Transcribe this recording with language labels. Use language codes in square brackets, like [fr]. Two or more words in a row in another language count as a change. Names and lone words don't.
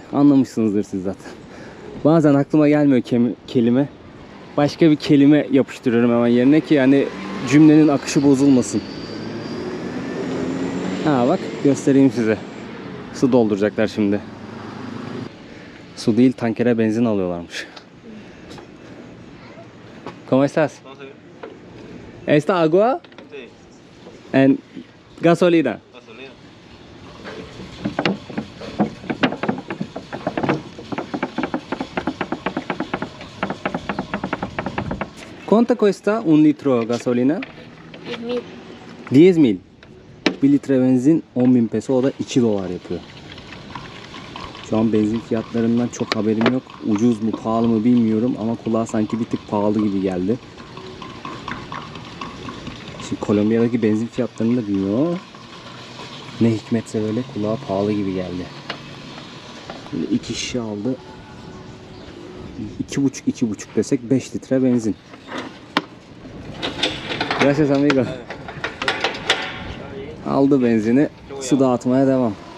[tr] Anlamışsınızdır siz zaten. Bazen aklıma gelmiyor kelime. Başka bir kelime yapıştırıyorum hemen yerine ki yani cümlenin akışı bozulmasın. Bak göstereyim size. Su dolduracaklar şimdi. Su değil, tankere benzin alıyorlarmış. [es] ¿Cómo estás? ¿Esta agua? Sí, [en] And gasolina. [es] gasolina. ¿Cuánto cuesta un litro de gasolina? 10.000. 10.000. [tr] 1 litre benzin 10.000 peso, o da 2 dolar yapıyor. Şu an benzin fiyatlarından çok haberim yok. Ucuz mu pahalı mı bilmiyorum ama kulağa sanki bir tık pahalı gibi geldi. Şimdi Kolombiya'daki benzin fiyatlarını da bilmiyorum ama ne hikmetse böyle kulağa pahalı gibi geldi. Böyle 2 şişe aldı. 2,5 desek 5 litre benzin. [es] Gracias amigo. [tr] Aldı benzini, su dağıtmaya devam.